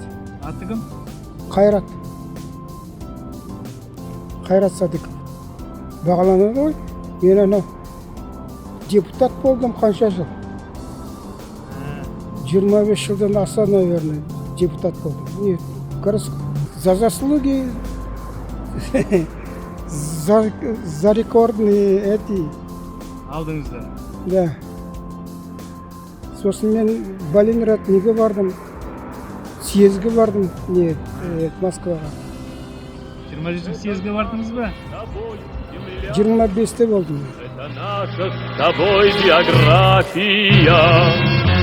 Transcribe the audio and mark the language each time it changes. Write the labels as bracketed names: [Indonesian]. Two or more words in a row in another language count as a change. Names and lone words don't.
[Kazakh] Аты кім? Қайрат Садыков. Бағаланады ғой. Мен ана депутат болдым қанша жыл? 25 жылдан аса, наверное, депутат болдым. [Russian] За заслуги, за рекордные эти. [Kazakh] Алдыңызда? Да. Сосын мен Балинград неге бардым? Съезге бардым, Москваға. 20 съезге бардыңыз ба? 25-те болдым. [Russian] Это наша с тобой география.